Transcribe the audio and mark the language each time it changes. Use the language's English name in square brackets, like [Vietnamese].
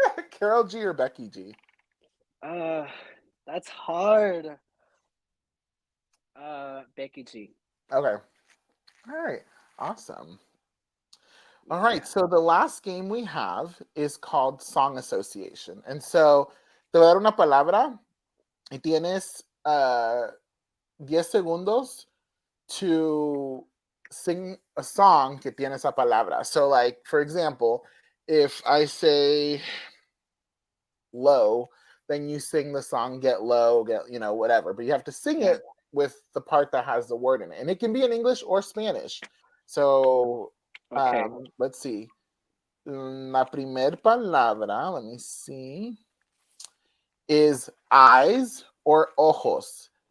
[English] Carol G or Becky G? Uh, that's hard. Becky G. Okay. All right. Awesome. All Yeah. right. So the last game we have is called Song Association. And so [Spanish] te voy a dar una palabra y tienes 10 segundos [English] to sing a song [Spanish] que tiene esa palabra. [English] So for example, if I say low, then you sing the song Get Low, whatever. But you have to sing it with the part that has the word in it. And it can be in English or Spanish. So Okay. let's see. [Spanish] La primer palabra, [English] let me see, is eyes or ojos.